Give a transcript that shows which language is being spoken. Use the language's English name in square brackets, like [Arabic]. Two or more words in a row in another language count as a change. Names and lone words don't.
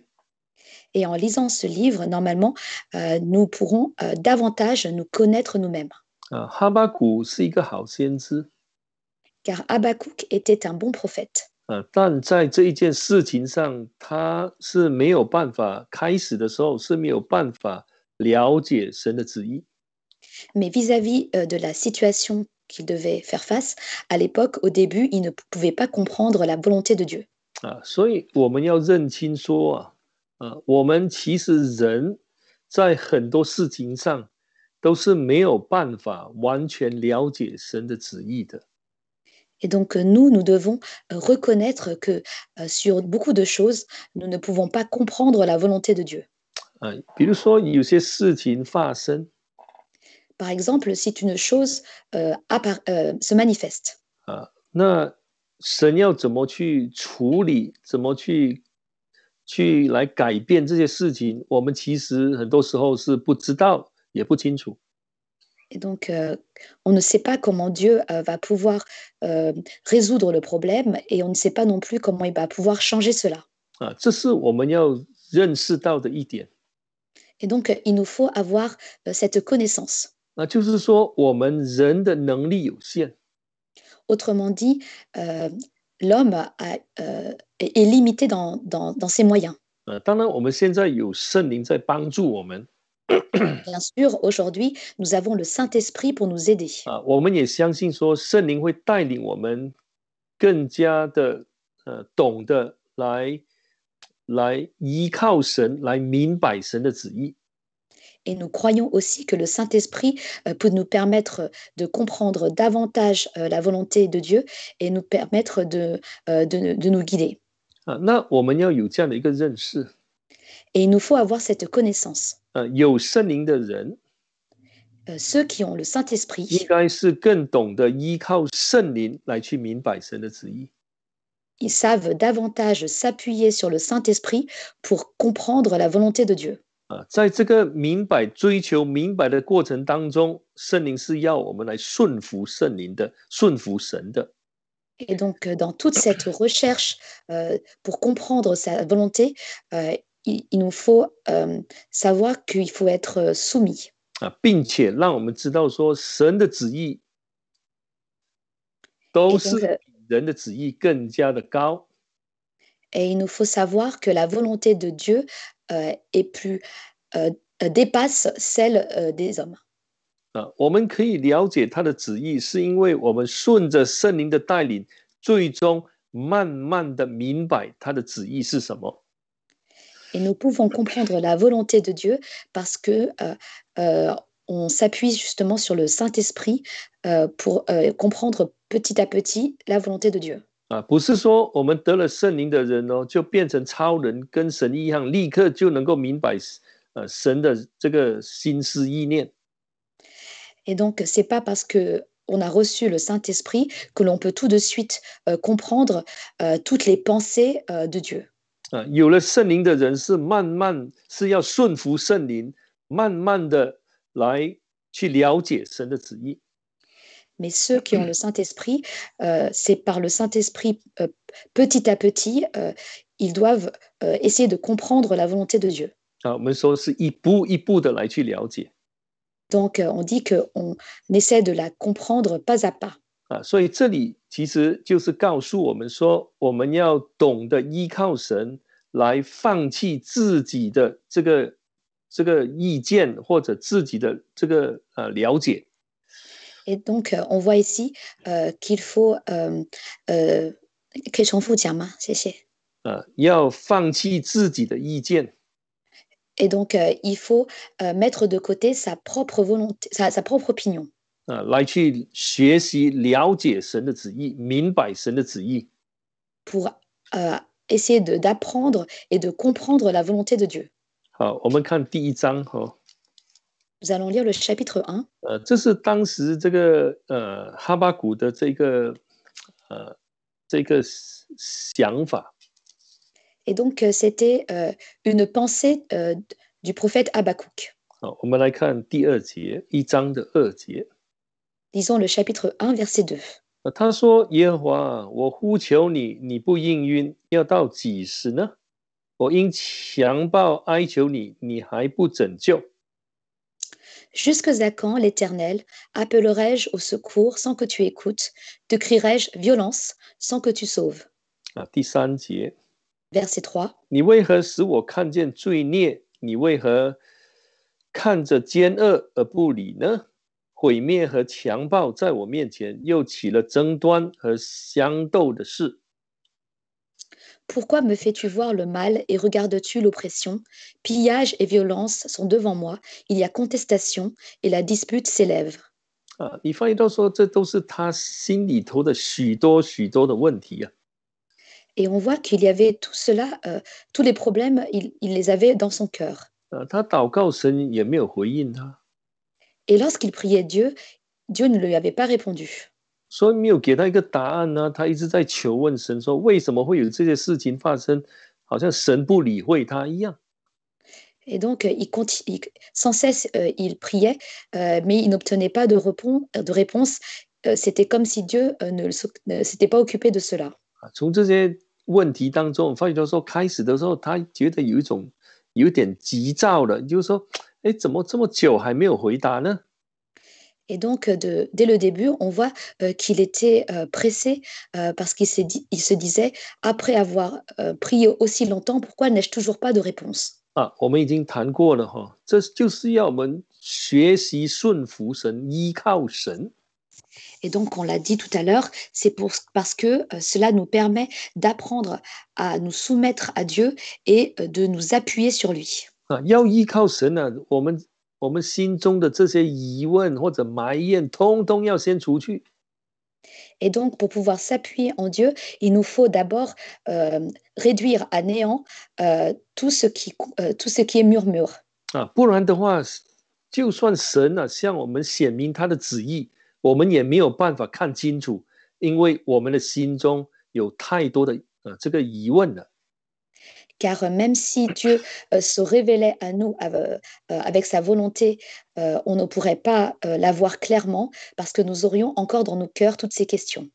[French] Et en lisant ce livre, normalement, nous pourrons davantage nous connaître nous-mêmes. [Chinese] 哈巴谷是一个好先知， [French] Car Habakkuk était un bon prophète. [Chinese] 但在这一件事情上，他是没有办法，开始的时候是没有办法了解神的旨意。 [French] Mais vis-à-vis de la situation qu'il devait faire face, à l'époque, au début, il ne pouvait pas comprendre la volonté de Dieu. [Chinese] 所以我们要认清说我们其实人在很多事情上都是没有办法完全了解神的旨意的。 [French] Et donc, nous devons reconnaître que sur beaucoup de choses, nous ne pouvons pas comprendre la volonté de Dieu. [Chinese] 比如说有些事情发生， [French] Par exemple, si une chose se manifeste, [Chinese] 那神要怎么去处理，怎么去来改变这些事情，我们其实很多时候是不知道，也不清楚。 [French] et donc on ne sait pas comment Dieu va pouvoir résoudre le problème et on ne sait pas non plus comment il va pouvoir changer cela. [Chinese] 这是我们要认识到的一点。 [French] Et donc, il nous faut avoir cette connaissance. [Chinese] 那就是说，我们人的能力有限， [French] Autrement dit, l'homme est limité dans ses moyens. [Chinese] 当然，我们现在有圣灵在帮助我们， [French] Bien sûr, aujourd'hui, nous avons le Saint-Esprit pour nous aider. [Chinese] 我们也相信说，圣灵会带领我们更加的懂得来依靠神，来明白神的旨意。 [French] Et nous croyons aussi que le Saint-Esprit peut nous permettre de comprendre davantage la volonté de Dieu et nous permettre de nous guider. [Chinese] 那我们要有这样的一个认识。 [French] Et il nous faut avoir cette connaissance. [Chinese] 有圣灵的人， [French] Ceux qui ont le [Chinese] 应 [French] Saint-Esprit, [Chinese] 该是更懂得依靠圣灵来去明白神的旨意。 [French] ils savent davantage s'appuyer sur le Saint-Esprit pour comprendre la volonté de Dieu. [Chinese] 在这个明白、追求明白的过程当中，圣灵是要我们来顺服圣灵的，顺服神的。 [French] Et donc, dans toute cette recherche pour comprendre sa volonté, il nous faut savoir qu'il faut être soumis. [Chinese] 并且让我们知道说，神的旨意都是比人的旨意更加的高。 [French] Et il nous faut savoir que la volonté de Dieu dépasse celle des hommes. [Chinese] 我们可以了解他的旨意，是因为我们顺着圣灵的带领，最终慢慢的明白他的旨意是什么。 [French] Et nous pouvons comprendre la volonté de Dieu parce que on s'appuie justement sur le Saint-Esprit pour comprendre petit à petit la volonté de Dieu. [Chinese] 不是说我们得了圣灵的人就变成超人，跟神一样，立刻就能够明白神的这个心思意念。 [French] Et donc, c'est pas parce que on a reçu le Saint-Esprit que l'on peut tout de suite comprendre toutes les pensées de Dieu. [Chinese] 有了圣灵的人是慢慢是要顺服圣灵，慢慢的来去了解神的旨意。 [French] Mais ceux qui ont le Saint-Esprit, c'est par le Saint-Esprit, petit à petit, ils doivent essayer de comprendre la volonté de Dieu. [Chinese] 我们说是一步一步的来去了解。 [French] Donc, on dit qu'on essaie de la comprendre pas à pas. [Chinese] 所以这里其实就是告诉我们说，我们要懂得依靠神来放弃自己的这个意见或者自己的这个了解。 [French] Et donc, on voit ici qu'il faut [Chinese] 可以重复讲吗？谢谢。要放弃自己的意见。 [French] Et donc, il faut mettre de côté sa propre volonté, sa propre opinion. [Chinese] 来去学习了解神的旨意，明白神的旨意。 [French] Pour essayer d'apprendre et de comprendre la volonté de Dieu. [Chinese] 好，我们看第1章 [French] Nous allons lire le chapitre 1. [Chinese] 这是当时这个哈巴谷的这个想法。 [French] Et donc, c'était une pensée du prophète Habakkuk. [Chinese] 好，我们来看第2节，1章的2节。 [French] Lisons le chapitre 1, verset 2. [Chinese] 他说：“耶和华，我呼求你，你不应允，要到几时呢？我因强暴哀求你，你还不拯救。” [French] Jusqu'à quand, l'Éternel, appellerai-je au secours sans que tu écoutes? Te crierai-je violence sans que tu sauves? [Chinese] 第3节 [French] Verset 3. [Chinese] 你为何使我看见罪孽？你为何看着奸恶而不理呢？毁灭和强暴在我面前，又起了争端和相斗的事。 [French] Pourquoi me fais-tu voir le mal et regardes-tu l'oppression? Pillage et violence sont devant moi, il y a contestation et la dispute s'élève. [Chinese] 你发现到说，这都是他心里头的许多许多的问题啊。 [French] Et on voit qu'il y avait tout cela, tous les problèmes, il les avait dans son cœur. [Chinese] 他祷告神也没有回应他。 [French] Et lorsqu'il priait Dieu, Dieu ne lui avait pas répondu. [Chinese] 所以没有给他一个答案呢，他一直在求问神说，为什么会有这些事情发生？好像神不理会他一样。 [French] Et donc, sans cesse, il priait, mais il n'obtenait pas de réponse. C'était comme si Dieu ne s'était pas occupé de cela. [Chinese] 从这些问题当中，发觉到说，开始的时候，他觉得有点急躁了，就是说，怎么这么久还没有回答呢？ [French] Et donc, dès le début, on voit qu'il était pressé parce qu'il se disait, après avoir prié aussi longtemps, pourquoi n'ai-je toujours pas de réponse? [Chinese] 我们已经谈过了这就是要我们学习顺服神，依靠神。 [French] Et donc, on l'a dit tout à l'heure, c'est parce que cela nous permet d'apprendre à nous soumettre à Dieu et de nous appuyer sur lui. [Chinese] 要依靠神呢，我们心中的这些疑问或者埋怨，通通要先除去。 [French] Et donc, pour pouvoir s'appuyer en Dieu, il nous faut d'abord réduire à néant tout ce qui est murmure. [Chinese] 不然的话，就算神向我们显明他的旨意，我们也没有办法看清楚，因为我们的心中有太多的这个疑问了。 [French] Car même si Dieu se révélait à nous avec sa volonté, on ne pourrait pas la voir clairement parce que nous aurions encore dans nos cœurs toutes ces questions.